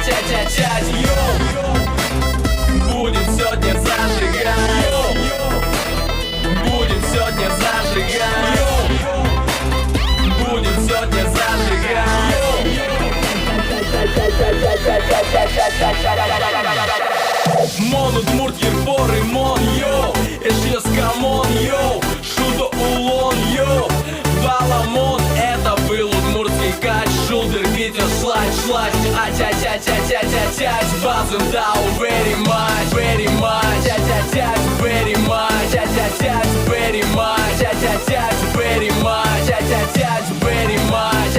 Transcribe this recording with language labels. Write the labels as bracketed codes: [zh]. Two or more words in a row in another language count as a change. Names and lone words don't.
[ru] ча-ча-чать, йоу. Будем сегодня зажигать, йоу. Будем сегодня зажигать, йоу. Будем сегодня зажигать, йоу. [udm] Мон удмурт ерпоры мон, йоу. Эшлес камон, йоу. Шудо улон, йоу. Баламон, [ru] это был удмуртский кач. [udm] Шулдер, Витя, шлач. А-ча-ча-ча-ча-ча-ча. Базым дау, [en] very much, very much. А-ча-ча, very much. А-ча-ча, very much. А-ча-ча, very much. А-ча-ча, very much.